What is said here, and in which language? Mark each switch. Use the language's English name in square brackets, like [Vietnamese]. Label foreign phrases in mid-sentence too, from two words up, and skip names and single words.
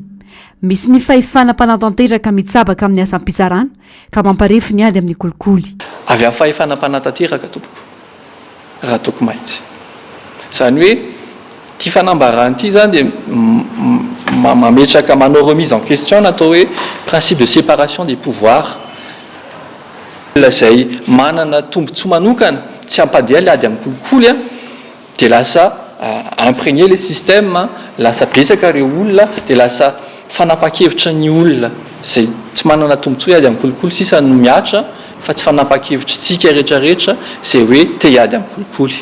[Malagasy] Misy ny fahefana mpanatanteraka mitsabaka amin'ny asam-pitsarana ka mamparefy ny ady amin'ny kolikoly. Avy amin'ny fahefana mpanatanteraka tompoko. raha toko mahitsy zany hoe ty fanambarany ity zany dia mametraka manao [French] remise en question [Malagasy] natao hoe [French] principe de séparation des pouvoirs [Malagasy] zay manana tombontsoa manokana tsy ampadiha le ady amin'ny kolikoly a dia lasa [French] imprégner le système [Malagasy] lasa betsaka reo olona dia lasa fanapa-kevitra ny olona zay tsy manana tombontsoa ady amin'ny kolikoly sisa no miatra fa tsy fanapa-kevitra tsika rehetrarehetra zay hoe te hiady amin'ny kolikoly